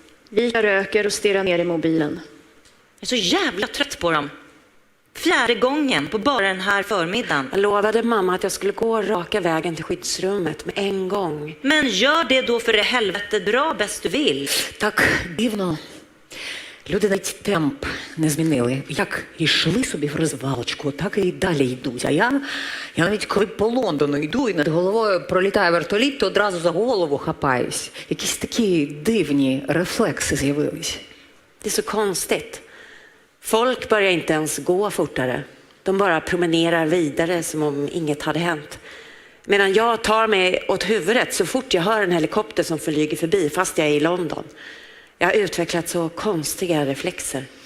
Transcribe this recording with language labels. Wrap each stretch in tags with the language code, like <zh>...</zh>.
<sv>Vika röker och stirrar ner i mobilen. Jag är så jävla trött på dem. 4:e gången på bara den här förmiddagen. Jag lovade mamma att jag skulle gå raka vägen till skyddsrummet med en gång. Men gör det då för det helvete, dra bäst du vill.</sv> <uk>Так дивно. Люди навіть темп не змінили. Як йшли собі в розвалочку, так і далі йдуть. А я навіть коли по Лондону йду і над головою пролітає вертоліт, то одразу за голову хапаюсь. Якісь такі дивні рефлекси з'явились.</uk> <sv>Det är så konstigt. Folk börjar inte ens gå fortare. De bara promenerar vidare som om inget hade hänt. Medan jag tar mig åt huvudet så fort jag hör en helikopter som flyger förbi fast jag är i London. Jag har utvecklat så konstiga reflexer.</sv>